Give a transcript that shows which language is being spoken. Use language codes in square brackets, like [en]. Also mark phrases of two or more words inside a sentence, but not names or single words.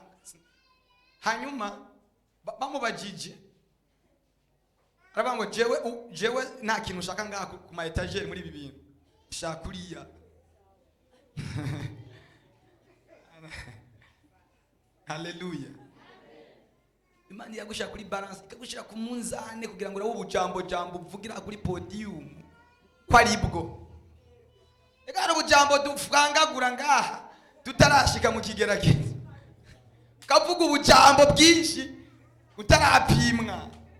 [rn] Hanyuma bamubajije, aravuga ngo jewe nta kintu ushaka ngaha ku ma etagere muri ibi bintu, ushaka uriya. Haleluya. Imana yagushaka kuri balance, ikagushira ku munzane kugira ngo urabe ubujambo uvugira kuri podium kwari bwo. Ega ari ubujambo dufangagura ngaha tutarashika mu kigerageza. Kavuga ubujambo bwinshi utarapimwa.